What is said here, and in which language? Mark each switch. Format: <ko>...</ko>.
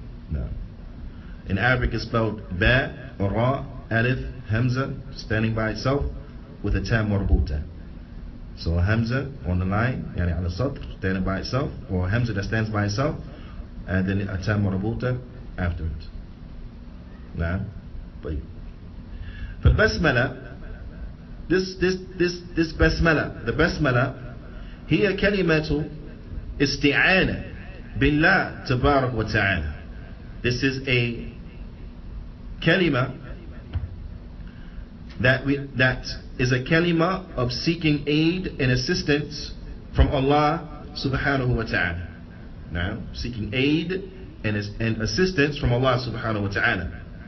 <en>Now, in Arabic it's spelled Ba, Ra, Alif, Hamza, standing by itself, with a tam marbuta. So a Hamza on the line,</en> <ar>yani ala sadr,</ar> <en>standing by itself, or a Hamza that stands by itself, and then a tam marbuta after it. Now, طيب.</en> <ar>فالبسملة,</ar> <en>this basmala, the basmala,</en> <ar>هي كلمة استعانة بالله تبارك وتعالى.</ar> <en>This is a kalima that is a kalima of seeking aid and assistance from Allah subhanahu wa ta'ala. Now, seeking aid and assistance from Allah subhanahu wa ta'ala.</en>